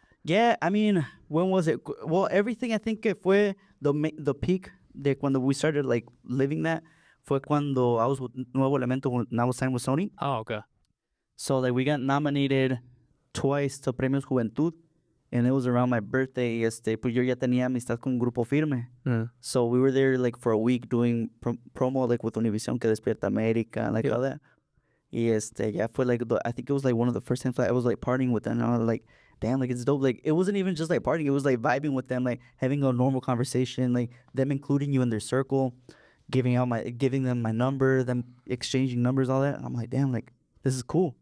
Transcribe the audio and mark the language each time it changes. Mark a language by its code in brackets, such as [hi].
[en] Yeah, I mean, when was it? Well, everything, I think [es] que fue [en] the peak [es] de cuando [en] we started like living that [es] fue cuando [en] I was with Nuevo Elemento when I was signed with Sony. Oh, okay. So like we got nominated twice to Premios Juventud, and it was around my birthday. [es] Pues yo ya tenía amistad con Grupo Firme. [en] So we were there like for a week doing promo like with Univision, que Despierta América, like all that. Y yeah, fue like I think it was like one of the first times I was like partying with them. And I was like, damn, like it's dope. Like it wasn't even just like partying; it was like vibing with them, like having a normal conversation, like them including you in their circle, giving them my number, them exchanging numbers, all that. And I'm like, damn, like this is cool.